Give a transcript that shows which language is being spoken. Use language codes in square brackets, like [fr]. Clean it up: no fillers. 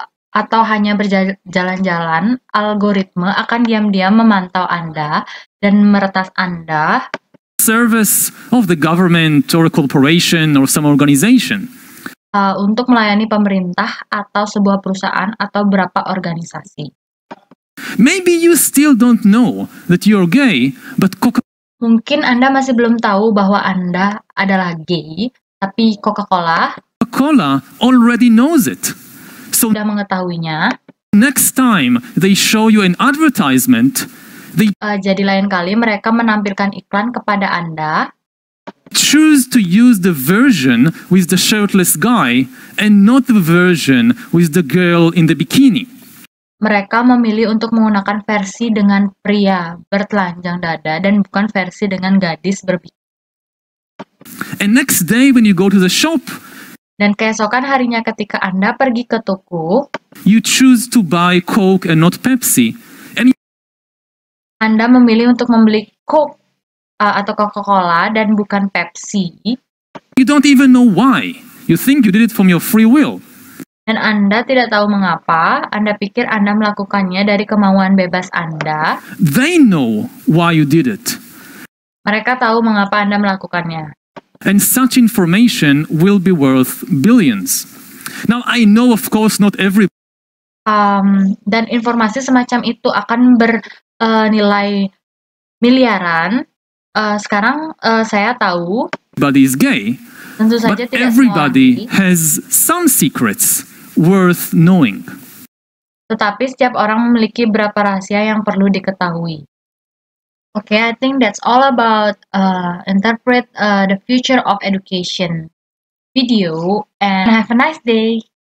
[id] atau hanya berjalan-jalan, algoritma akan diam-diam memantau Anda dan meretas Anda [en] service of the government or a corporation or some organization. [id] untuk melayani pemerintah atau sebuah perusahaan atau beberapa organisasi. [en] Maybe you still don't know that you're gay, but [id] Mungkin Anda masih belum tahu bahwa Anda adalah gay, tapi Coca-Cola [en] Coca-Cola already knows it. So [id] sudah mengetahuinya. [en] next time they show you an advertisement, [id] Jadi lain kali mereka menampilkan iklan kepada Anda, [en] choose to use the version with the shirtless guy and not the version with the girl in the bikini. [id] mereka memilih untuk menggunakan versi dengan pria bertelanjang dada dan bukan versi dengan gadis berbikini. [en] And next day when you go to the shop, [id] Dan keesokan harinya ketika Anda pergi ke toko, [en] you choose to buy Coke and not Pepsi. And [id] Anda memilih untuk membeli Coke atau Coca-Cola dan bukan Pepsi. [en] you don't even know why. You think you did it from your free will. [id] Dan Anda tidak tahu mengapa, Anda pikir Anda melakukannya dari kemauan bebas Anda. [en] They know why you did it. [id] Mereka tahu mengapa Anda melakukannya. [en] And such information will be worth billions. Now, I know, of course, not every [id] Dan informasi semacam itu akan bernilai miliaran. Sekarang saya tahu, [en] everybody is gay, [id] tentu saja [en] but [id] tidak semua [en] everybody [id] gay, [en] has some secrets worth knowing. [id] tetapi setiap orang memiliki beberapa rahasia yang perlu diketahui. [en] Okay, I think that's all about interpret the future of education video, and have a nice day.